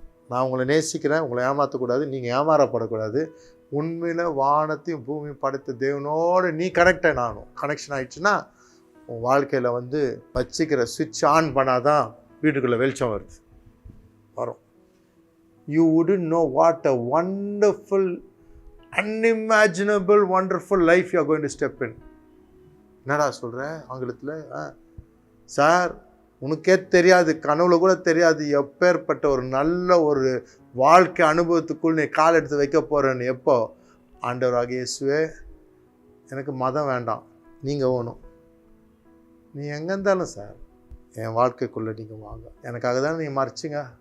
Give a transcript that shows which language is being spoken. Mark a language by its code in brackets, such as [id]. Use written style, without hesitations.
[ta] நான் உங்களை நேசிக்கிறேன், உங்களை ஏமாற்றக்கூடாது, நீங்கள் ஏமாறப்படக்கூடாது. உண்மையில் வானத்தையும் பூமியும் படைத்த தேவனோடு நீ கனெக்ஷன் ஆகிடுச்சுன்னா உன் வாழ்க்கையில் வந்து வச்சுக்கிற சுவிட்ச் ஆன் பண்ணாதான் வீட்டுக்குள்ளே வெளிச்சம் வரும். [en] You wouldn't know what a wonderful, unimaginable, wonderful life you are going to step in. [ta] என்னடா சொல்கிறேன் ஆங்கிலத்தில்? சார் உனக்கே தெரியாது, கனவுல கூட தெரியாது எப்பேற்பட்ட ஒரு நல்ல ஒரு வாழ்க்கை அனுபவத்துக்குள் நீ கால் எடுத்து வைக்க போகிறேன்னு. எப்போ? ஆண்டவராகிய இயேசுவே, எனக்கு மதம் வேண்டாம், நீங்கள் வேணும், நீ எங்கே இருந்தாலும் சார் என் வாழ்க்கைக்குள்ளே நீங்கள் வாங்க, எனக்காக தானே நீங்கள் மறிச்சிங்க.